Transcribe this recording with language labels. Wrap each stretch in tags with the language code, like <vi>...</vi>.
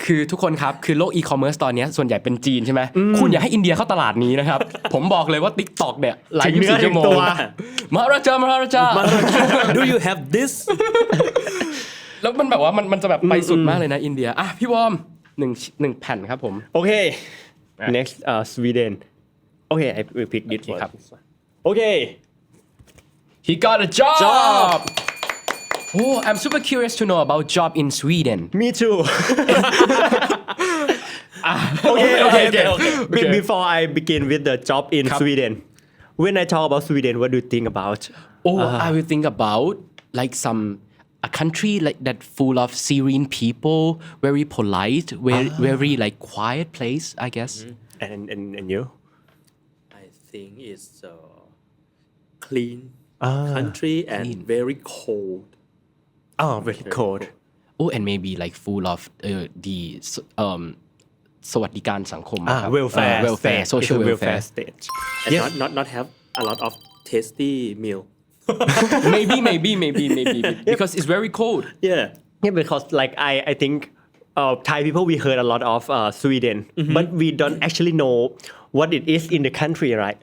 <th>คือทุกคนครับคือโลกอีคอมเมิร์ซตอนนี้ส่วนใหญ่เป็นจีนใช่ไหมคุณอย่าให้อินเดียเข้าตลาดนี้นะครับผมบอกเลยว่า TikTok เนี่ยหลาย24ชั่วโมงมหาราชา</th> <en>Do you have this</en> <th>แล้วมันแบบว่ามันจะแบบไปสุดมากเลยนะอินเดียอ่ะพี่วอม1แผ่นครับผม</th> <en>โอเค next Sweden okay I will pick this one</en> <th>ครับ</th> <en>okay he got a job Oh, I'm super curious to know about job in Sweden. Me too. Okay. Before I begin with the job in Sweden, when I talk about Sweden, what do you think about? I will think about like a country like that full of serene people, very polite, very like quiet place, I guess. And you? I think it's clean country and very cold.Oh, very cold. Oh, and maybe like full of the</en> <th>สวัสดิการสังคมครับ</th> <en>welfare social welfare state. And not have a lot of tasty meal. maybe because it's very cold. Yeah, because like I think Thai people we heard a lot of Sweden, but we don't actually know what it is in the country, right?</en>